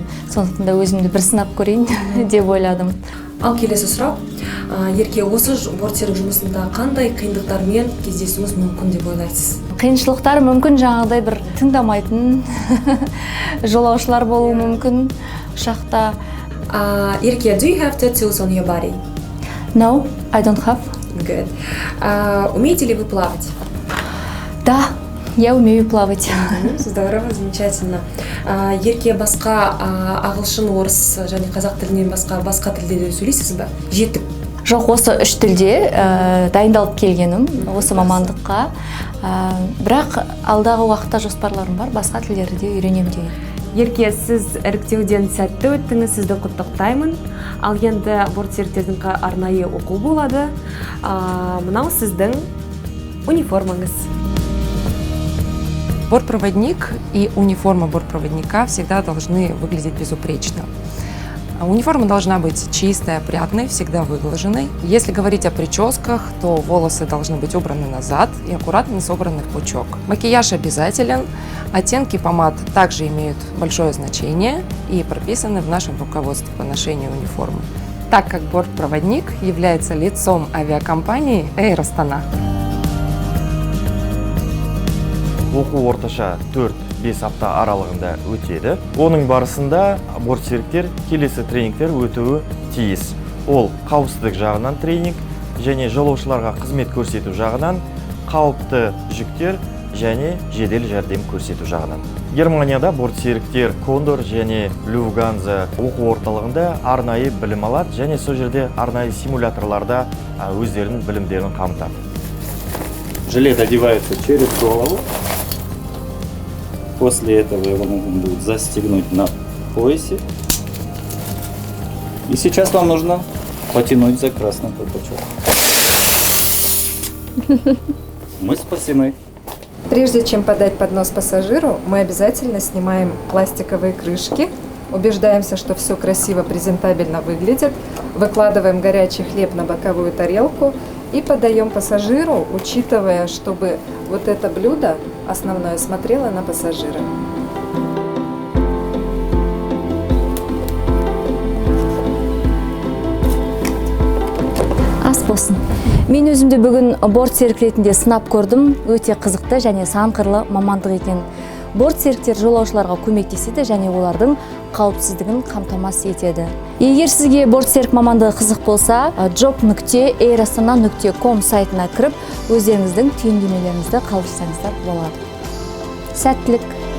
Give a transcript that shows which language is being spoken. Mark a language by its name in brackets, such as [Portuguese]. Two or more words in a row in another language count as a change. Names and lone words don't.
[Kazakh] Сондықтан да өзімді бір сынап көрейін деп ойладым. Ал келесі сұрақ, Ерке, осы борт серік жұмысында қандай қиындықтармен кездесуіңіз мүмкін деп ойлайсыз? Қиыншылықтар мүмкін жаңағыдай бір тыңдамайтын жолаушылар болуы мүмкін ұшақта. Ерке, [English] do you have tattoos on your body? No, I don't have. Good. [Russian] Умеете ли вы плавать? Да, я умею плавать. Здорово, замечательно. [Kazakh] Ерке, басқа ағылшын, орыс және қазақ тілінен басқа тілдерде сөйлейсіз бе? Жетік. Жоқ, осы 3 тілде дайындалып келгенім осы мамандыққа. Бірақ алдағы уақытта жоспарларым бар, басқа тілдерді де үйренемін деген. Ерке, сіз іріктеуден сәтті өттіңіз, сізді құттықтаймын. Ал енді борт серіктердің арнайы оқу болады. Мынау сіздің униформаңыз. [Russian] Бортпроводник и униформа бортпроводника всегда должны выглядеть безупречно. Униформа должна быть чистой, опрятной, всегда выглаженной. Если говорить о прическах, то волосы должны быть убраны назад и аккуратно собраны в пучок. Макияж обязателен. Оттенки помад также имеют большое значение и прописаны в нашем руководстве по ношению униформы, так как бортпроводник является лицом авиакомпании Air Astana. [Kazakh] Оқу орташа 4-5 апта аралығында өтеді. Оның барысында борт серіктер келесі тренингтер өтуі тиіс. Ол қауіпсіздік жағынан тренинг және жолаушыларға қызмет көрсету жағынан, қауіпті жүктер және жедел жәрдем көрсету жағынан. Германияда борт серіктер Кондор және Люфганза оқу орталығында арнайы білім алады және сол жерде арнайы симуляторларда өздерінің білімдерін қамтады. [Russian] Жилет одевается через голову. После этого его нужно будет застегнуть на поясе. И сейчас вам нужно потянуть за красный колпачок. Мы спасены. Прежде чем подать поднос пассажиру, мы обязательно снимаем пластиковые крышки, убеждаемся, что все красиво, презентабельно выглядит, выкладываем горячий хлеб на боковую тарелку и подаем пассажиру, учитывая, чтобы вот это блюдо основное смотрело на пассажира. [Kazakh] Ас болсын. Мен өзімді бүгін борт серік ретінде сынап көрдім. Өте қызықты және сан қырлы мамандық екен. Борт серіктер жолаушыларға көмектеседі және олардың қауіпсіздігін қамтамасыз етеді. Егер сізге борт серік мамандығы қызық болса, job.airastana.com сайтына кіріп, өздеріңіздің түйіндемелеріңізді қалдырсаңыздар болады. Сәттілік!